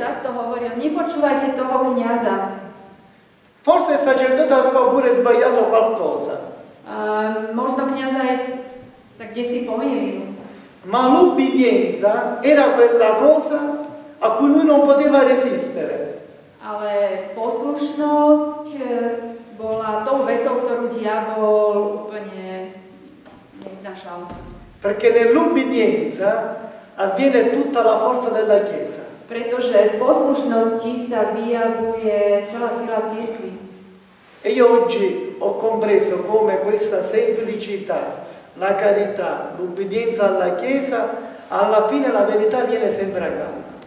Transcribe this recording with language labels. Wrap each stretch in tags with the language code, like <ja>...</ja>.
<sk>Často hovoril: nepočúvajte toho kňaza.</sk> <it>Forse il sacerdote aveva pure sbagliato qualcosa.</it> <sk>Možno kňaz aj sa kdesi pomýlil.</sk> <it>Ma l'ubbidienza era quella cosa a cui lui non poteva resistere.</it> <sk>Ale poslušnosť bola tou vecou, ktorú diabol úplne neznášal.</sk> <it>Perché nell'ubbidienza avviene tutta la forza della Chiesa.</it> <sk>Pretože v poslušnosti sa vyjavuje celá sila cirkvi.</sk> <it>E io oggi ho compreso come questa semplicità, la carità, l'ubbidienza alla Chiesa, alla fine la verità viene sempre a galla.</it>